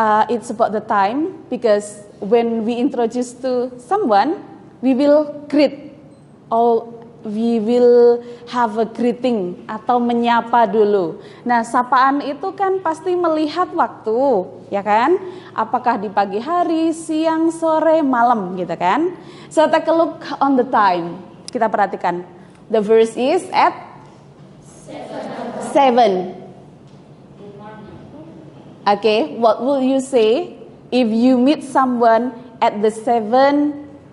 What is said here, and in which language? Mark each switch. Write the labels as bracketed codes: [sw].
[en] It's about the time, because when we introduce to someone, we will greet, or we will have a greeting [id] atau menyapa dulu. Nah, sapaan itu kan pasti melihat waktu, ya kan? Apakah di pagi hari, siang, sore, malam gitu kan? [en] So take a look on the time. [id] Kita perhatikan. [en] The verse is at 7. Okay, what will you say if you meet someone at the 7?